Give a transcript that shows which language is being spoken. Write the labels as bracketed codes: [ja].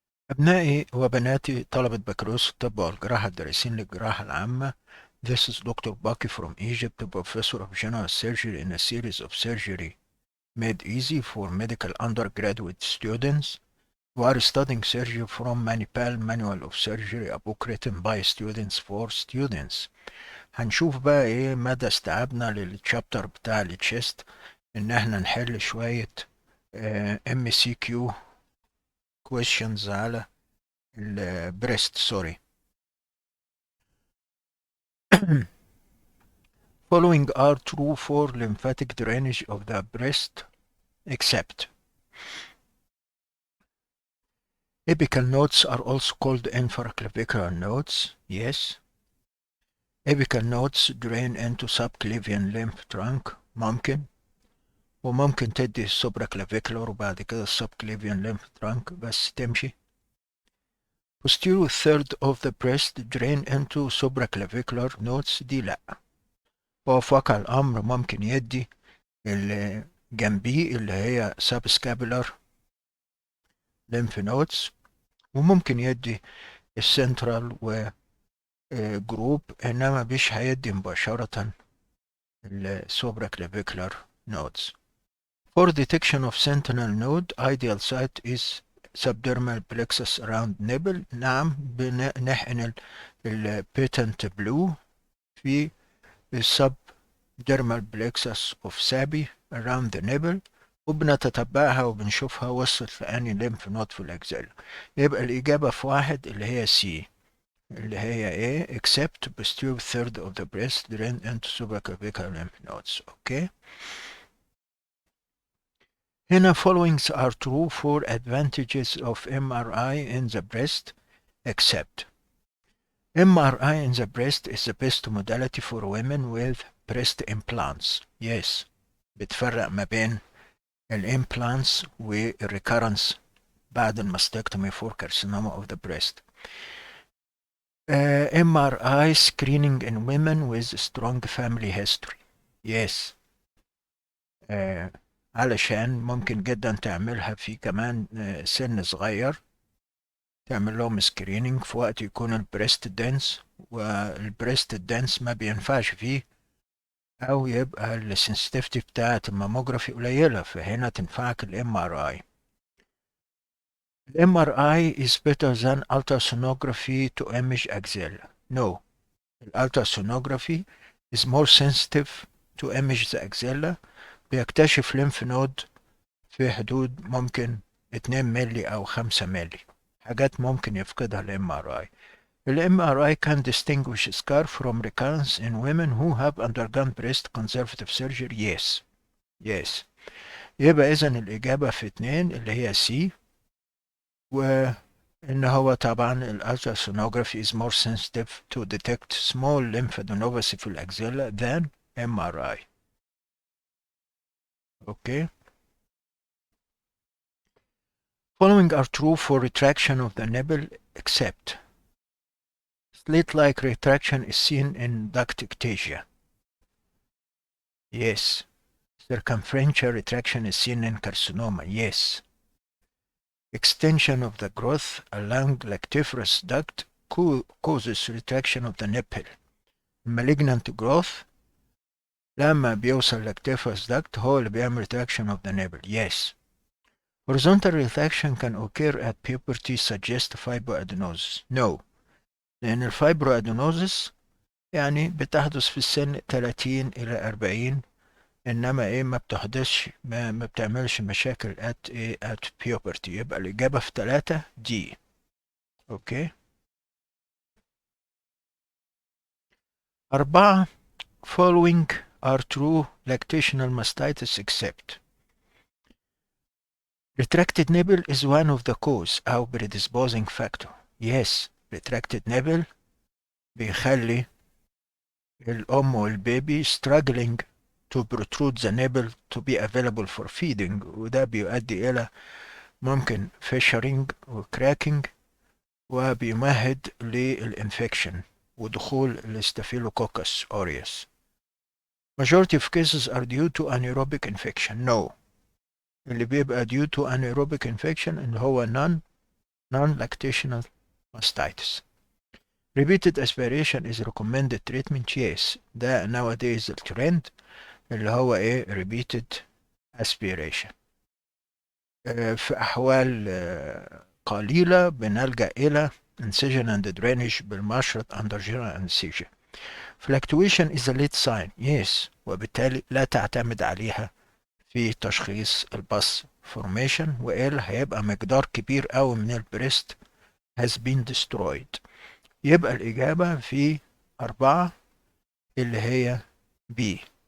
[ar] أبنائي وبناتي طلبة بكالوريوس الطب والجراحة الدارسين للجراحة العامة. [en] This is Dr. Baki from Egypt, Professor of General Surgery in a series of surgery made easy for medical undergraduate students who are studying surgery from Manipal Manual of Surgery, a book written by students for students. [ar] هنشوف بقى ايه مدى استيعابنا للتشابتر بتاع التشيست، ان احنا نحل شوية MCQ questions على البريست. سوري. [en] Following are true for lymphatic drainage of the breast, except apical nodes are also called infraclavicular nodes. Yes. Apical nodes drain into subclavian lymph trunk. [ar] ممكن. وممكن تدي supraclavicular وبعد كده subclavian lymph trunk بس تمشي. [en] Posterior third of the breast drain into supraclavicular nodes. [ar] دي لأ. وفي واقع الأمر ممكن يدي اللي جنبيه اللي هي subscapular lymph nodes، وممكن يدي السنترال وجروب، انما مش هيدي مباشرة السوبرا clavicular nodes. [en] For detection of sentinel node, ideal site is subdermal plexus around nipple. [ar] نعم، بنحقن البيتنت بلو في [en] subdermal plexus of sabi around the nipple، [ar] وبنتتبعها وبنشوفها وصلت لأني lymph node في الأجزاء. يبقى الإجابة في واحد اللي هي C، اللي هي ايه [en] except posterior third of the breast drain into supraclavicular lymph nodes. [ar] اوكي. هنا [en] followings are true for advantages of MRI in the breast except MRI in the breast is the best modality for women with breast implants. Yes. [ar] بتفرق ما بين الامبلانتس والريكارنس بعد الماستكتومي [en] for carcinoma of the breast. MRI screening in women with strong family history. Yes. [ar] علشان ممكن جدا تعملها في كمان سن صغير، تعمل لهم سكرينينج في وقت يكون البريست دنس، والبريست دنس ما بينفعش فيه، او يبقى السنسيتيفيتي بتاعة الماموجرافي قليلة، فهنا تنفعك الام ار اي. [en] الام R I is better than ultrasonography to image axilla. No. الالتراسونوجرافي is more sensitive to image the axilla. [ar] بيكتشف lymph node في حدود ممكن 2 ملي أو 5 ملي، حاجات ممكن يفقدها ال MRI. [en] ال MRI can distinguish scar from recurrence in women who have undergone breast conservative surgery. Yes. Yes. [ar] يبقى إذن الإجابة في 2 اللي هي C، وإن هو طبعا ال [en] ultrasonography is more sensitive to detect small lymphadenopathy [ar] في الأكزيلا [en] than MRI. Okay. Following are true for retraction of the nipple except slit-like retraction is seen in ductictasia. Yes. Circumferential retraction is seen in carcinoma. Yes. Extension of the growth along lactiferous duct causes retraction of the nipple. Malignant growth [ar] لما بيوصل [en] lactiferous duct [ar] هو اللي بيعمل [en] retraction of the nipple. Yes. Horizontal retraction can occur at puberty, suggest fibroadenosis. No. [ar] لأن الفايبروادينوزس يعني بتحدث في السن 30 إلى 40، إنما إيه ما بتحدثش ما بتعملش مشاكل [en] at puberty. [ar] يبقى الإجابة في 3 دي. أوكي. [en] 4 following are true lactational mastitis except retracted nipple is one of the cause [ar] أو [en] predisposing factor. Yes. [ar] retracted nipple بيخلي الأم والبيبي [en] struggling to protrude the nipple to be available for feeding، [ar] وده بيؤدي إلى ممكن فيشرينج وكراكنج، وبيمهد للإنفكشن ودخول الاستافيلوكوكس أوريوس. [en] Majority of cases are due to anaerobic infection. No. [ar] اللي بيبقى [en] due to anaerobic infection [ar] اللي هو [en] non non-lactational mastitis. Repeated aspiration is recommended treatment. Yes. [ar] ده nowadays الترند اللي هو ايه [en] repeated aspiration. [ar] في أحوال قليلة بنلجأ إلى [en] incision and drainage [ar] بالمشرط [en] under general anesthesia. Fluctuation is a lead sign. Yes. [ar] وبالتالي لا تعتمد عليها في تشخيص الباس formation وإلا هيبقى مقدار كبير أوي من البريست [en] has been destroyed. [ar] يبقى الإجابة في 4 اللي هي B.